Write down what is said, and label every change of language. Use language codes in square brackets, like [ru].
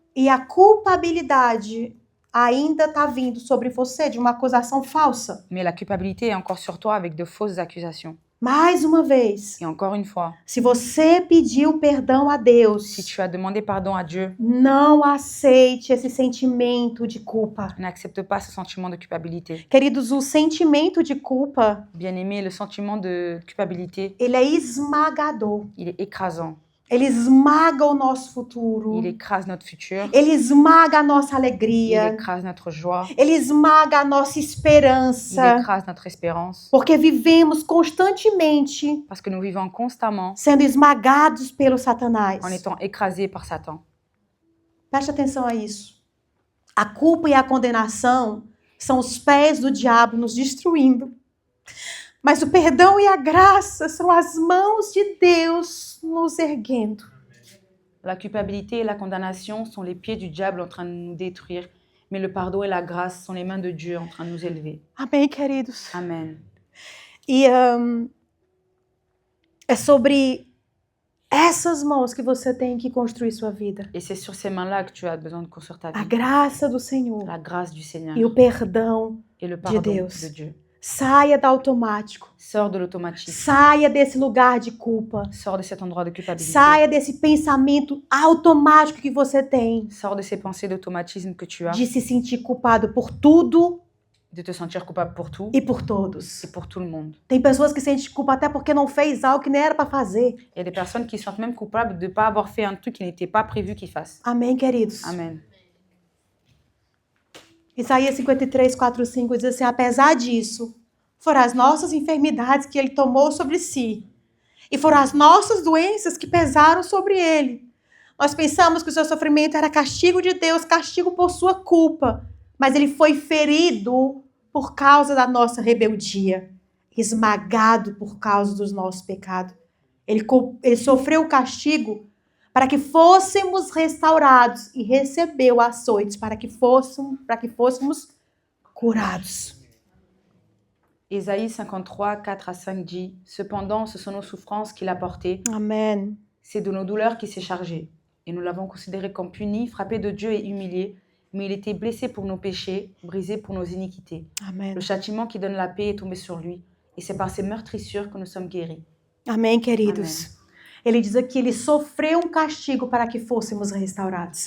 [pt] e a culpabilidade ainda tá vindo sobre você de uma acusação falsa. [fr] mais la culpabilité est encore sur toi avec de fausses accusations. [pt] Mais uma vez, [fr] Et encore une fois, [pt] se você pediu perdão a Deus, [fr] si tu as demandé pardon à Dieu, [pt] não aceite esse sentimento de culpa. [fr] n'accepte pas ce sentiment de culpabilité. [pt] Queridos, o sentimento de culpa, [fr] Bien-aimé, le sentiment de culpabilité, [pt] ele é esmagador. [fr] il est écrasant. [pt] Ele esmaga o nosso futuro. [fr] Il écrase notre futur, [pt] Ele esmaga a nossa [fr] il [pt] alegria. [fr] écrase notre joie, [pt] Ele esmaga a nossa [fr] il [pt] esperança. [fr] écrase notre espérance, [pt] Porque vivemos constantemente [fr] parce que nous vivons constamment [pt] sendo esmagados pelo Satanás. [fr] en étant écrasés par Satan. [pt] Preste atenção a isso. A culpa e a condenação são os pés do diabo nos destruindo. Mas o perdão e a graça são as mãos de Deus nos erguendo. [fr] La culpabilité et la condamnation sont les pieds du diable en train de nous détruire, mais le pardon et la grâce sont les mains de Dieu en train de nous élever. [pt] Amém, queridos? [fr] Amen. [pt] E é sobre essas mãos que você tem que construir sua vida. [fr] Et c'est sur ces mains-là que tu as besoin de construire ta [pt] A [fr] vie. [pt] graça do Senhor [fr] La grâce du Seigneur [pt] e o perdão. [fr] et le pardon [pt] Deus. [fr] de Dieu. [pt] Saia do automático. [fr] Sors de l'automatisme. [pt] Saia desse lugar de culpa. [fr] Sors de cet endroit de culpabilité. [pt] Saia desse pensamento automático que você tem [fr] Sors de ces pensées d'automatisme que tu as, [pt] de se sentir culpado por tudo [fr] de te sentir coupable pour tout [pt] e por todos. [fr] et pour tout le monde. [pt] Tem pessoas que sentem culpa até porque não fez algo que nem era para fazer. [fr] Il y a des personnes qui se sentent même coupables de ne pas avoir fait un truc qui n'était pas prévu qu'ils fassent. [pt] Amém, queridos? [fr] Amen. [pt] Isaías 53, 4, 5 diz assim: apesar disso, foram as nossas enfermidades que ele tomou sobre si, e foram as nossas doenças que pesaram sobre ele. Nós pensamos que o seu sofrimento era castigo de Deus, castigo por sua culpa, mas ele foi ferido por causa da nossa rebeldia, esmagado por causa dos nossos pecados. Ele sofreu o castigo para que fôssemos restaurados e recebeu açoites para que fôssemos curados. [fr] Ésaïe 53, 4 à 5 dit « Cependant, ce sont nos souffrances qu'il a portées, Amen. c'est de nos douleurs qu'il s'est chargé. Et nous l'avons considéré comme puni, frappé de Dieu et humilié, mais il était blessé pour nos péchés, brisé pour nos iniquités. Amen. Le châtiment qui donne la paix est tombé sur lui, et c'est par ses meurtrissures que nous sommes guéris. » [pt] Amém, queridos. Ele diz aqui, ele sofreu um castigo para que fôssemos restaurados.